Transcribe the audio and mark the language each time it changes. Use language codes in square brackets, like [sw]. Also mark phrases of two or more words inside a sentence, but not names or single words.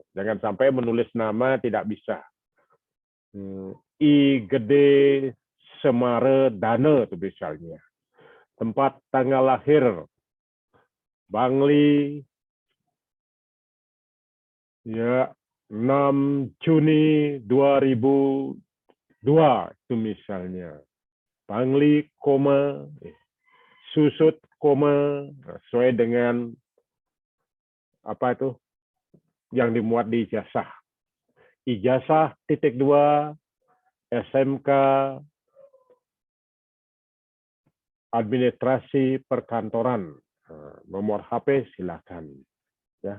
[id] Jangan sampai menulis nama tidak bisa. I gede Semare Dana itu misalnya. Tempat tanggal lahir Bangli ya 6 Juni 2002 itu misalnya. Bangli, koma, susut, koma, sesuai dengan apa itu yang dimuat di ijazah. Ijazah titik 2 SMK administrasi perkantoran. Nomor HP silakan. Ya.